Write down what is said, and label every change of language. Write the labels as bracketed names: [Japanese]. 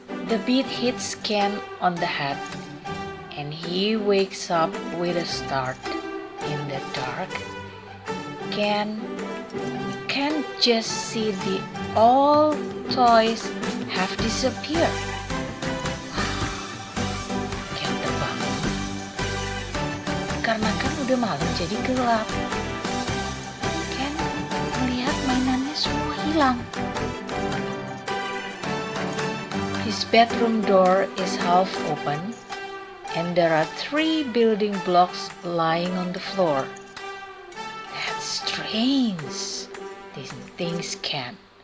[English] The beat hits Ken on the head, and he wakes up with a start. In the dark, Ken can't just see the all toys have disappeared. [Indonesian] Ken terbangun karena kan udah malam jadi gelap. Ken melihat mainannya semua hilang. [English] His bedroom door is half open and there are 3 building blocks lying on the floor. That's strange, thinks Ken.